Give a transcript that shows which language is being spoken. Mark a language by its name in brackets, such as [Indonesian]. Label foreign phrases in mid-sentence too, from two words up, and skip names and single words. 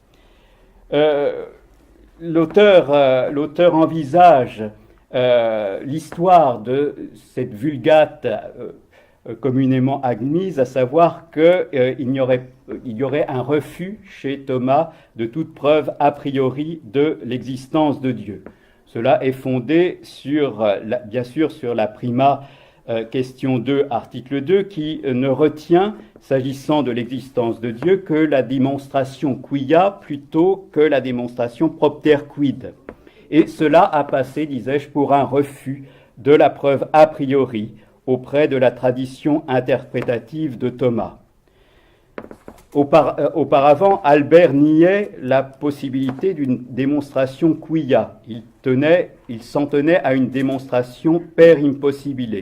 [French] L'auteur envisage l'histoire de cette vulgate communément admise, à savoir qu'il y aurait un refus chez Thomas de toute preuve [Latin] a priori [French] de l'existence de Dieu. Cela est fondé bien sûr sur la prima question 2, article 2, qui ne retient, s'agissant de l'existence de Dieu, que la démonstration quia plutôt que la démonstration [Latin] propter quid. [French] Et cela a passé, disais-je, pour un refus de la preuve [Latin] a priori [French] auprès de la tradition interprétative de Thomas. Auparavant, Albert niait la possibilité d'une démonstration quia. Il s'en tenait à une démonstration [Latin] per impossibile.